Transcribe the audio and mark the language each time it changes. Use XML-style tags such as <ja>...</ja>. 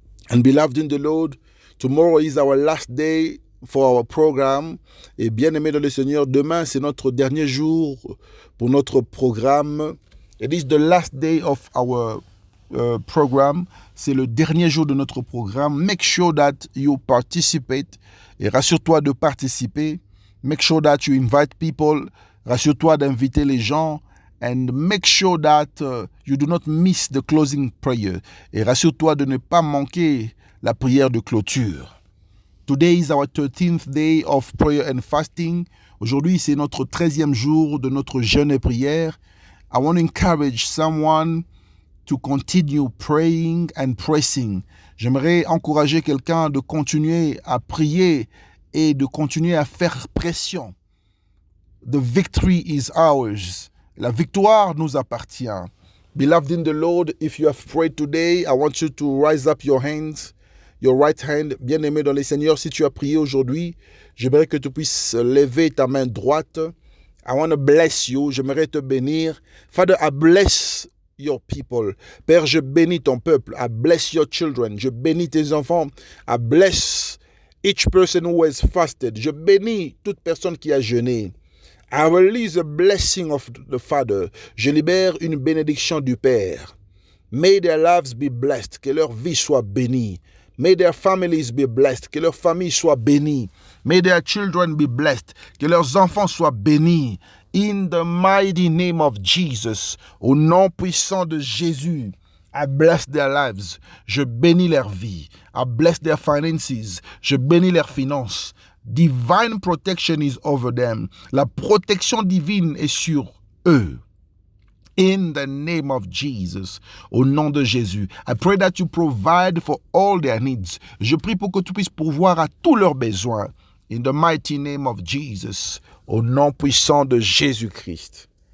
<en>And beloved in the Lord, tomorrow is our last day for our program.</en> <fr>Et bien-aimé dans le Seigneur, demain c'est notre dernier jour pour notre programme.</fr> <en>It is the last day of our program.</en> <fr>C'est le dernier jour de notre programme.</fr> <en>Make sure that you participate.</en> <fr>Et rassure-toi de participer.</fr> <en>Make sure that you invite people.</en> <fr>Rassure-toi d'inviter les gens.</fr> <en>And make sure that you do not miss the closing prayer.</en> <fr>Et rassure-toi de ne pas manquer la prière de clôture.</fr> <en>Today is our 13th day of prayer and fasting.</en> <fr>Aujourd'hui, c'est notre 13e jour de notre jeûne et prière.</fr> <en>I want to encourage someone to continue praying and pressing.</en> <fr>J'aimerais encourager quelqu'un de continuer à prier et de continuer à faire pression.</fr> <en>The victory is ours.</en> <fr>La victoire nous appartient.</fr> <en>Beloved in the Lord, if you have prayed today, I want you to rise up your hands, your right hand.</en> <fr>Bien-aimé dans les Seigneurs, si tu as prié aujourd'hui, j'aimerais que tu puisses lever ta main droite.</fr> <en>I want to bless you.</en> <fr>J'aimerais te bénir.</fr> <en>Father, I bless your people.</en> <fr>Père, je bénis ton peuple.</fr> <en>I bless your children.</en> <fr>Je bénis tes enfants.</fr> <en>I bless each person who has fasted.</en> <fr>Je bénis toute personne qui a jeûné.</fr> <en>I release a blessing of the Father.</en> <fr>Je libère une bénédiction du Père.</fr> <en>May their lives be blessed.</en> <fr>Que leur vie soit bénie.</fr> <en>May their families be blessed.</en> <fr>Que leur famille soit bénie.</fr> <en>May their children be blessed. Que leurs enfants soient bénis. In the mighty name of Jesus.</en> <fr>Au nom puissant de Jésus.</fr> <en>I bless their lives. Je bénis leur vie. I bless their finances.</en> <fr>Je bénis leurs finances.</fr> <en>Divine protection is over them.</en> <fr>La protection divine est sur eux.</fr> <en>In the name of Jesus,</en> <fr>au nom de Jésus,</fr> <en>I pray that you provide for all their needs.</en> <fr>Je prie pour que tu puisses pourvoir à tous leurs besoins.</fr> <en>In the mighty name of Jesus,</en> <fr>au nom puissant de Jésus-Christ.</fr>